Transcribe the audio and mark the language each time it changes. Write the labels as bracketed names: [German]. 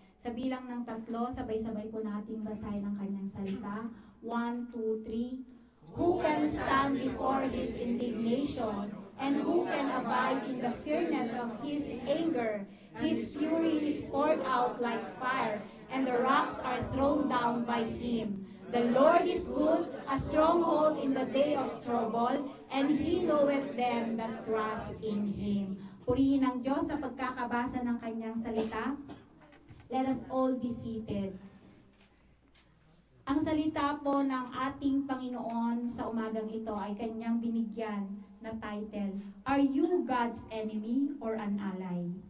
[Filipino] Sa bilang ng 3, sabay-sabay po nating basahin ang kanyang salita. [English] 1, 2, 3. Who can stand before his indignation, and who can abide in the fierceness of his anger? His fury is poured out like fire, and the rocks are thrown down by him. The Lord is good, a stronghold in the day of trouble, and He knoweth them that trust in Him. [Filipino] Purihin ang Diyos sa pagkakabasa ng kanyang salita. [English] Let us all be seated. [Filipino] Ang salita po ng ating Panginoon sa umagang ito ay kanyang binigyan na title, [English] Are you God's enemy or an ally?